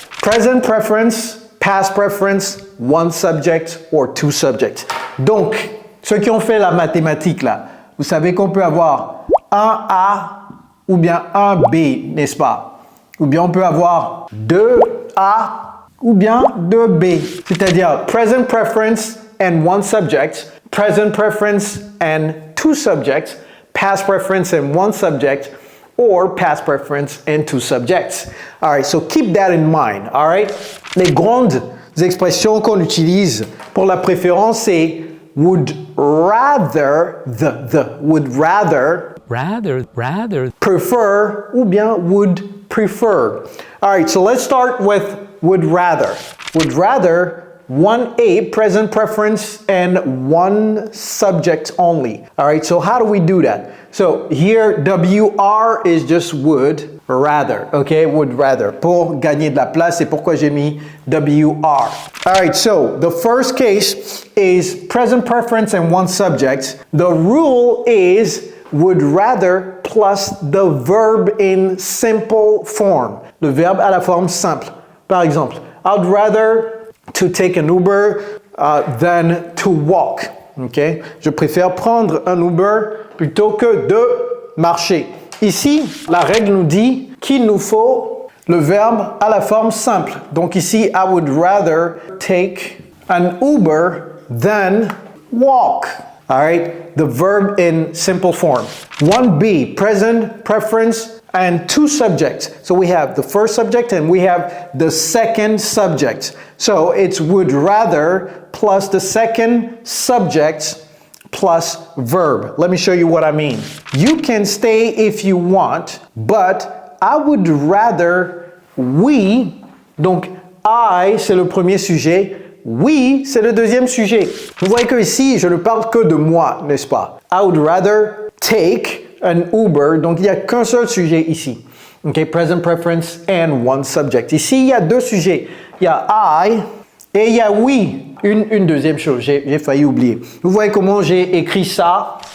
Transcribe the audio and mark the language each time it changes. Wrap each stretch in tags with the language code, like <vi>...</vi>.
<en>Present preference, past preference, one subject or 2 subjects.</en> <fr>Donc, ceux qui ont fait la mathématique là, vous savez qu'on peut avoir un A ou bien un B, n'est-ce pas? Ou bien on peut avoir 2 A ou bien 2 B. C'est-à-dire</fr> <en>present preference and one subject. Present preference and 2 subjects, past preference and 1 subject, or past preference and 2 subjects. All right, so keep that in mind, all right?</en> <fr>Les grandes expressions qu'on utilise pour la préférence, c'est</fr> <en>would rather, would rather, prefer,</en> <fr>ou bien</fr> <en>would prefer. All right, so let's start with would rather. Would rather, 1A, present preference, and 1 subject only. All right, so how do we do that? So here, WR is just would rather, okay? Would rather.</en> <fr>Pour gagner de la place, c'est pourquoi j'ai mis WR.</fr> <en>All right, so the first case is present preference and 1 subject. The rule is would rather plus the verb in simple form.</en> <fr>Le verbe à la forme simple. Par exemple,</fr> <en>I'd rather to take an Uber than to walk. Okay?</en> <fr>Je préfère prendre un Uber plutôt que de marcher. Ici, la règle nous dit qu'il nous faut le verbe à la forme simple. Donc ici,</fr> <en>I would rather take an Uber than walk. All right? The verb in simple form. 1B, present, preference, and 2 subjects. So we have the first subject and we have the second subject. So it's would rather plus the second subject plus verb. Let me show you what I mean. You can stay if you want, but I would rather we,</en> <fr>donc I c'est le premier sujet, we c'est le deuxième sujet. Vous voyez que ici je ne parle que de moi, n'est-ce pas?</fr> <en>I would rather take an Uber,</en> <fr>donc il n'y a qu'un seul sujet ici.</fr> <en>Okay, present preference and 1 subject.</en> <fr>Ici, il y a 2 sujets. Il y a I et il y a we. Une deuxième chose, j'ai failli oublier. Vous voyez comment j'ai écrit ça?</fr>